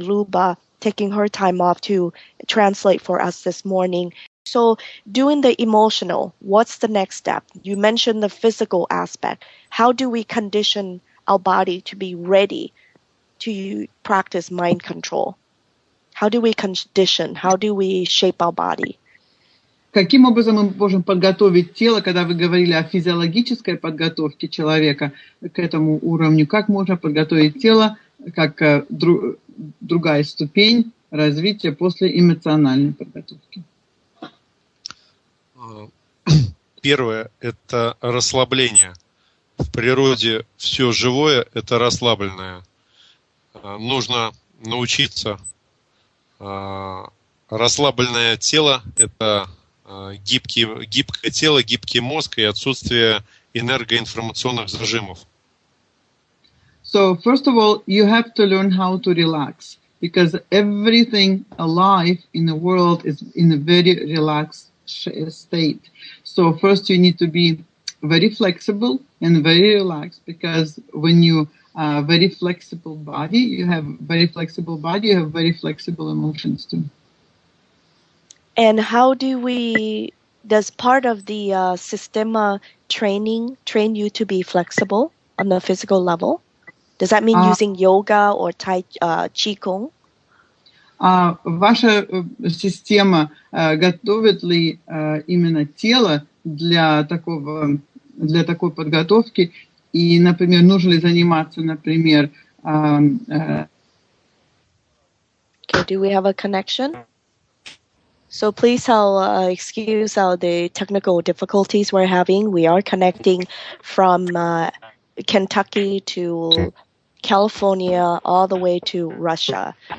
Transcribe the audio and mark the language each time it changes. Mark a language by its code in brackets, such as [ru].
[en] Luba taking her time off to translate for us this morning. So doing the emotional, what's the next step? You mentioned the physical aspect. How do we condition our body to be ready to practice mind control? How do we condition? How do we shape our body? [ru] Каким образом мы можем подготовить тело, когда вы говорили о физиологической подготовке человека к этому уровню, как можно подготовить тело как другая ступень развития после эмоциональной подготовки? Первое – это расслабление. В природе все живое – это расслабленное. Нужно научиться. Расслабленное тело – это гибкое тело, гибкий мозг и отсутствие энергоинформационных зажимов. [en] So first of all, you have to learn how to relax, because everything alive in the world is in a very relaxed state. So first you need to be very flexible and very relaxed, because when you very flexible body, you have very flexible emotions too. And how does part of the Systema training train you to be flexible on the physical level? Does that mean using yoga or Qigong? [ru] Ваша система готовит ли именно тело для такой подготовки? И, например, нужно ли заниматься, например... [en] Okay, do we have a connection? So please excuse the technical difficulties we're having. We are connecting from Kentucky to California all the way to Russia.